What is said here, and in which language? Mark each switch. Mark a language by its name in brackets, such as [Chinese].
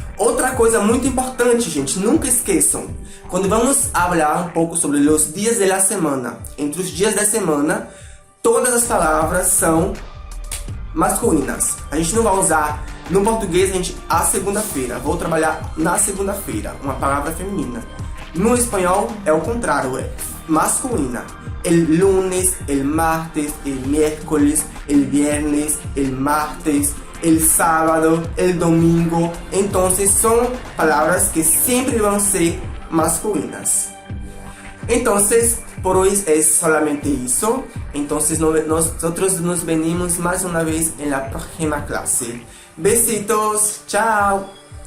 [Portuguese] Outra coisa muito importante, gente, nunca esqueçam, quando vamos falar um pouco sobre os dias da semana, entre os dias da semana, todas as palavras são masculinas. A gente não vai usar no português a segunda-feira. Vou trabalhar na segunda-feira, uma palavra feminina. No espanhol é o contrário, é masculina. [Spanish] El lunes, el martes, el miércoles, el viernes, el martes, el sábado, el domingo. [Portuguese] Então, são palavras que sempre vão ser masculinas. Então, por hoje é [Spanish] solamente [Portuguese] isso. Então, nós nos venimos mais uma vez na próxima classe. [Spanish] Besitos, [Portuguese] tchau!